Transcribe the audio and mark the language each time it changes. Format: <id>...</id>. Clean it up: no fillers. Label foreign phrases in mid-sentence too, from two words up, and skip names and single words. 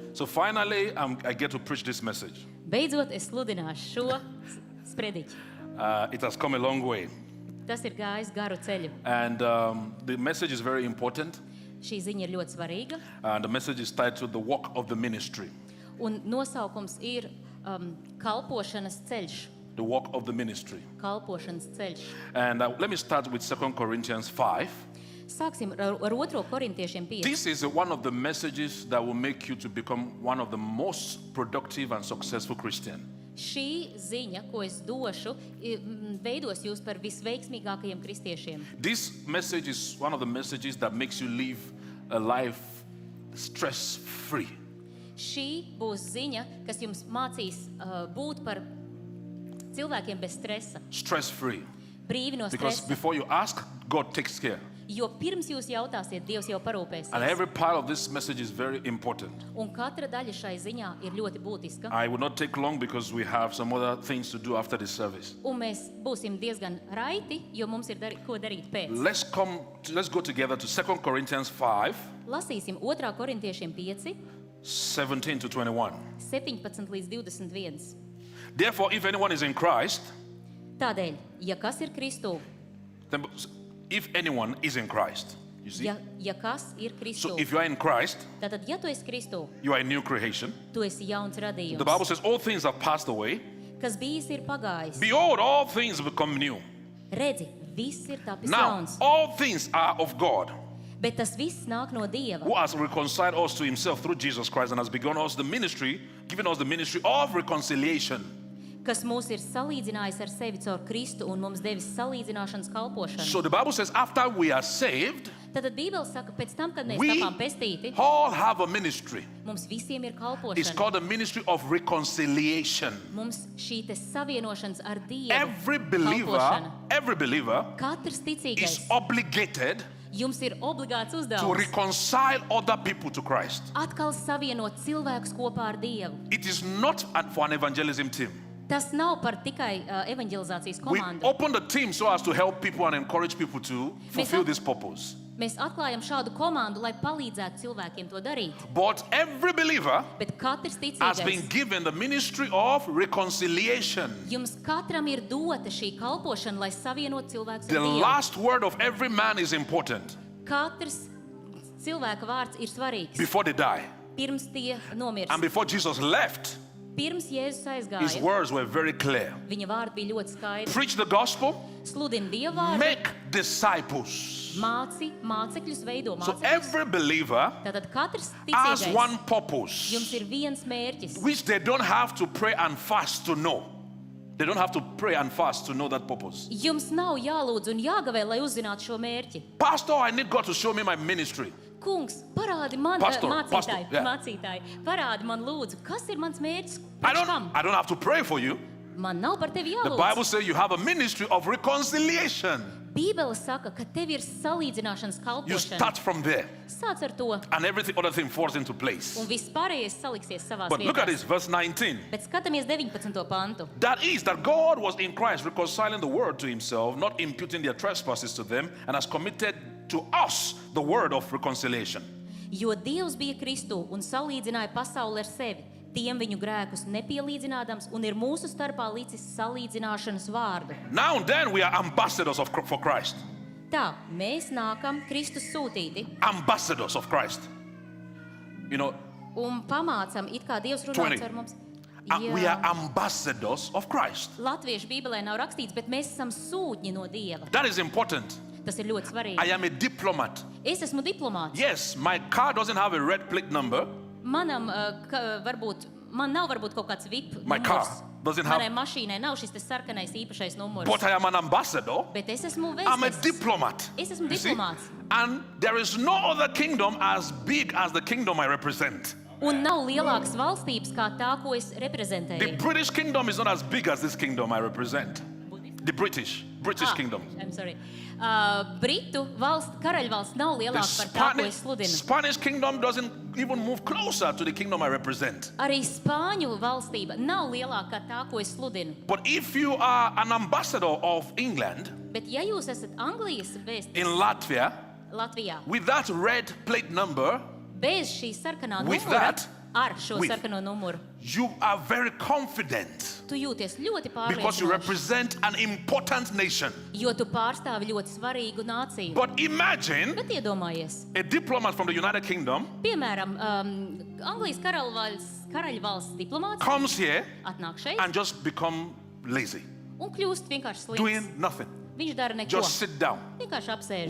<en>So finally, I get to preach this message.</en> <lv>Beidzot, es sludināšu šo sprediķi.</lv> <en>It has come a long way.</en> <lv>Tas ir gājis garu ceļu.</lv> <en>And the message is very important.</en> <lv>Šī ziņa ir ļoti svarīga.</lv> <en>And the message is titled The Walk of the Ministry.</en> <lv>Un nosaukums ir kalpošanas ceļš.</lv> <en>The Walk of the Ministry.</en> <lv>Kalpošanas ceļš.</lv> <en>And let me start with 2 Corinthians 5.</en> <lv>Sāksim ar 2. korintiešiem 5.</lv> <en>This is one of the messages that will make you to become one of the most productive and successful Christians.</en> <lv>Šī ziņa, ko es došu, veidos jūs par visveiksmīgākajiem kristiešiem.</lv> <en>This message is one of the messages that makes you live a life stress-free.</en> <lv>Šī būs ziņa, kas jums mācīs būt par cilvēkiem bez stresa.</lv> <en>Stress-free.</en> <lv>Brīvi no</lv> <en>Because</en> <lv>stresa.</lv> <en>before you ask, God takes care.</en> <lv>Jo pirms jūs jautāsiet, Dievs jau</lv> <en>And</en> <lv>parūpēsies.</lv> <en>every part of this message is very important.</en> <lv>Un katra daļa šai ziņā ir ļoti būtiska.</lv> <en>I will not take long because we have some other things to do after the service.</en> <lv>Un mēs būsim diezgan raiti, jo mums ir ko darīt pēc.</lv> <en>Let's go together to 2 Corinthians 5,</en> <lv>Lasīsim 2. korintiešiem 5,</lv> <en>17 to 21.</en> <lv>17 līdz 21.</lv> <en>Therefore, if anyone is in Christ,</en> <lv>Tādēļ, ja kas ir Kristū,</lv> <en>then if anyone is in Christ, you see?</en> <lv>ja kas ir Kristū,</lv> <en>So if you are in Christ,</en> <lv>tātad, ja tu esi Kristū,</lv> <en>you are a new creation.</en> <lv>tu esi jauns radījums.</lv> <en>The Bible says all things have passed away.</en> <lv>Kas bijis ir pagājis.</lv> <en>Behold, all things become new.</en> <lv>Redzi, viss ir tapis</lv> <en>Now,</en> <lv>jauns.</lv> <en>all things are of God,</en> <lv>Bet tas viss nāk no Dieva,</lv> <en>who has reconciled us to himself through Jesus Christ and has begun us the ministry, given us the ministry of reconciliation.</en> <lv>kas mūs ir salīdzinājis ar sevi caur Kristu un mums devis salīdzināšanas kalpošanu.</lv> <en>So the Bible says after we are saved,</en> <lv>Tātad Bībele saka, pēc tam, kad mēs</lv> <en>we</en> <lv>tapām pestīti,</lv> <en>all have a ministry.</en> <lv>mums visiem ir</lv> <en>It's</en> <lv>kalpošana.</lv> <en>called the ministry of reconciliation.</en> <lv>Mums šī te savienošanas ar Dievu</lv> <en>Every</en> <lv>kalpošana.</lv> <en>believer</en> <lv>Katrs</lv> <en>is</en> <lv>ticīgais,</lv> <en>obligated</en> <lv>jums ir obligāts</lv> <en>to</en> <lv>uzdevums</lv> <en>reconcile other people to Christ.</en> <lv>atkal savienot cilvēkus kopā ar Dievu.</lv> <en>It is not for an evangelism team.</en> <lv>Tas nav par tikai evanģelizācijas</lv> <en>We</en> <lv>komandu.</lv> <en>open the team so as to help people and encourage people to fulfill this purpose.</en> <lv>Mēs atklājam šādu komandu, lai palīdzētu cilvēkiem to darīt.</lv> <en>But every believer</en> <lv>Bet katrs</lv> <en>has been</en> <lv>ticīgais,</lv> <en>given the ministry of reconciliation.</en> <lv>jums katram ir dota šī kalpošana, lai savienot cilvēkus</lv> <en>The</en> <lv>ar Dievu.</lv> <en>last word of every man is important</en> <lv>Katrs cilvēka vārds ir svarīgs.</lv> <en>before they die.</en> <lv>Pirms tie nomirst.</lv> <en>And before Jesus left,</en> <lv>Pirms Jēzus</lv> <en>his</en> <lv>aizgāja,</lv> <en>words were very clear.</en> <lv>viņa vārdi bija ļoti skaidri.</lv> <en>Preach the gospel,</en> <lv>Sludini Dieva vārdu,</lv> <en>make disciples.</en> <lv>mācekļus veido</lv> <en>So</en> <lv>mācekļus.</lv> <en>every believer</en> <lv>Tātad katrs</lv> <en>has</en> <lv>ticīgais,</lv> <en>one</en> <lv>jums</lv> <en>purpose,</en> <lv>ir viens mērķis,</lv> <en>which they don't have to pray and fast to know. They don't have to pray and fast to know that purpose.</en> <lv>jums nav jālūdz un jāgavē, lai uzzinātu šo mērķi.</lv> <en>Pastor, I need God to show me my ministry.</en> <lv>Kungs, parādi man,</lv> <en>Pastor,</en> <lv>mācītāji,</lv> <en>yeah.</en> <lv>mācītāji, parādi man lūdzu, kas ir mans mērķis?</lv> <en>I</en> <lv>Priekš kam?</lv> <en>don't have to pray for you.</en> <lv>Man nav par tevi</lv> <en>The</en> <lv>jālūdz.</lv> <en>Bible says you have a ministry of reconciliation.</en> <lv>Bībele saka, ka tev ir salīdzināšanas</lv> <en>You</en> <lv>kalpošana.</lv> <en>start from there,</en> <lv>Sāc ar to,</lv> <en>and everything other thing falls into place.</en> <lv>un viss pārējais saliksies savās</lv> <en>But look at</en> <lv>vietās.</lv> <en>this, verse 19.</en> <lv>Bet skatāmies 19. pantu.</lv> <en>That is, that God was in Christ reconciling the world to himself, not imputing their trespasses to them, and has committed to us the word of reconciliation.</en> <lv>Jo Dievs bija Kristū un salīdzināja pasauli ar sevi, tiem viņu grēkus nepielīdzinādams, un ir mūsu starpā līdzis salīdzināšanas vārdu.</lv> <en>Now then, we are ambassadors for Christ.</en> <lv>Tā, mēs nākam Kristus sūtīti</lv> <en>Ambassadors of Christ. You know,</en> <lv>un pamācam, it kā Dievs 20. runāts ar mums.</lv> <en>we are ambassadors of Christ.</en> <lv>Latviešu Bībelē nav rakstīts, bet mēs esam sūtņi no Dieva.</lv> <en>That is important.</en> <lv>Tas ir ļoti svarīgi.</lv> <en>I am a diplomat.</en> <lv>Es esmu diplomāts.</lv> <en>Yes, my car doesn't have a red plate number.</en> <lv>Man nav varbūt kaut kāds VIP</lv> <en>My car</en> <lv>numurs.</lv> <en>doesn't have-</en> <lv>Manai mašīnai nav šis te sarkanais īpašais numurs.</lv> <en>But I am an ambassador.</en> <lv>Bet es esmu</lv> <en>I'm a</en> <lv>vēstnesis.</lv> <en>diplomat.</en> <lv>Es esmu</lv> <en>You see?</en> <lv>diplomāts.</lv> <en>And there is no other kingdom as big as the kingdom I represent.</en> <lv>Un nav lielākas valstības kā tā, ko es</lv> <en>The</en> <lv>reprezentēju.</lv> <en>British kingdom is not as big as this kingdom I represent. The British kingdom. I'm sorry.</en> <lv>Britu karaļvalsts nav</lv> <en>The</en> <lv>lielāka par tā, ko es sludinu.</lv> <en>Spanish kingdom doesn't even move closer to the kingdom I represent.</en> <lv>Arī Spāņu valstība nav lielāka kā tā, ko es sludinu.</lv> <en>But if you are an ambassador of England</en> <lv>Bet ja jūs esat Anglijas vēstnesis</lv> <en>in Latvia</en> <lv>Latvijā,</lv> <en>with that red plate number,</en> <lv>bez šī sarkanā</lv> <en>with</en> <lv>numura,</lv> <en>that,</en> <lv>ar šo</lv> <en>with.</en> <lv>sarkano numuru.</lv> <en>You are very confident</en> <lv>Tu jūties ļoti</lv> <en>because you</en> <lv>pārliecinoši,</lv> <en>represent an important nation.</en> <lv>jo tu pārstāvi ļoti svarīgu nāciju.</lv> <en>But imagine</en> <lv>Bet iedomājies,</lv> <en>a diplomat from the United Kingdom</en> <lv>piemēram, Anglijas karaļvalsts diplomāts</lv> <en>comes here</en> <lv>atnāk šeit</lv> <en>and just become lazy,</en> <lv>un kļūst vienkārši slims.</lv> <en>doing nothing.</en> <lv>Viņš dara neko.</lv> <en>Just sit down.</en> <lv>Vienkārši apsēžas.</lv>